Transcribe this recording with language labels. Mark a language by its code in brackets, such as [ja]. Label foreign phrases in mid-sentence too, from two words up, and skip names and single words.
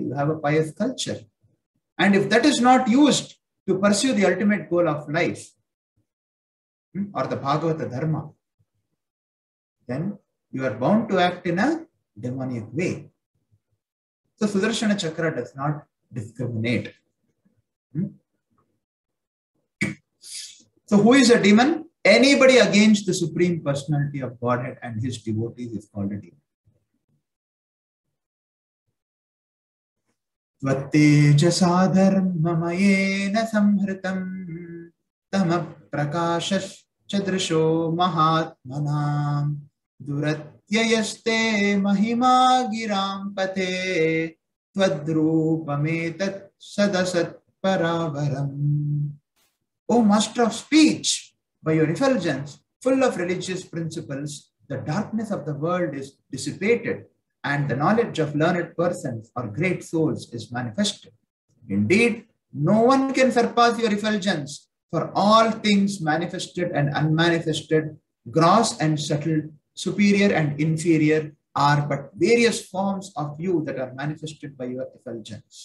[en] You have a pious culture. And if that is not used to pursue the ultimate goal of life, or the Bhagavata Dharma, then you are bound to act in a demoniac way. So Sudarshana Chakra does not discriminate. So who is a demon? Anybody against the Supreme Personality of Godhead and his devotees is called a demon. [sa] त्वत्तेजसा धर्ममयेन संहृतं तमः प्रकाशश्च दृशो महात्मनाम् दुरत्ययस्ते महिमा गिरां पते त्वद्रूपमेतत् सदसत् परावरम्. [en] O master of speech, by your effulgence, full of religious principles, the darkness of the world is dissipated and the knowledge of learned persons or great souls is manifested. Indeed, no one can surpass your effulgence, for all things manifested and unmanifested, gross and subtle, superior and inferior, are but various forms of you that are manifested by your effulgence.